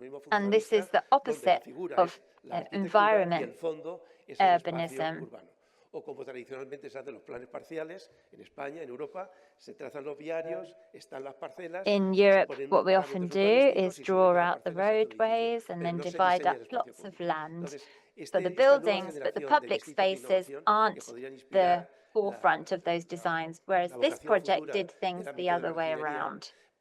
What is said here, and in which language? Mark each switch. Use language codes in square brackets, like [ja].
[en] And this is the opposite of environment urbanism. [es] Como tradicionalmente se hacen los planes parciales en España, en Europa, se trazan los viarios, están las parcelas. [en] In Europe, what we often do is draw out the roadways and then divide up plots of land for the buildings, but the public spaces aren't the forefront of those designs, whereas this project did things the other way around.